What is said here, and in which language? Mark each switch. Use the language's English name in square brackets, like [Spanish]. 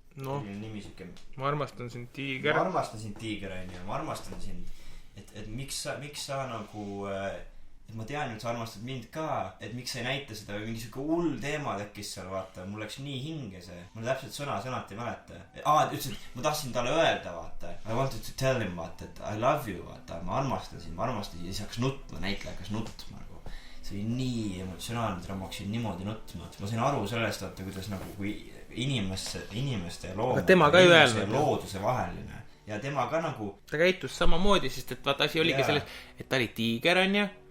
[Estonian] No, ma armastan sind tiiger. Ma armastan sind tiiger, on ju. Ma armastan sind. Et miks sa nagu... Et ma tean, et sa armastad mind ka. Et miks sa ei näita seda või mingi siuke hull teema tekkis seal, vaata. Mul läks nii hinge see. Mul täpselt sõnat ei mäleta. Ütles, et ma tahtsin talle öelda, vaata. [English] I wanted to tell him, [Estonian] vaata, et [English] I love you, [Estonian] vaata. Ma armastan sind. Ja siis hakkas nutma, näitleja hakkas nutma. See oli nii emotsionaalne, et ma hakkasin niimoodi nutma. Ma sain aru sellest, vaata, kuidas nagu kui inimeste ja looduse vaheline. Ja tema ka nagu... Ta käitus samamoodi, sest et vaata asi oligi selles, et ta oli tiiger, on ju.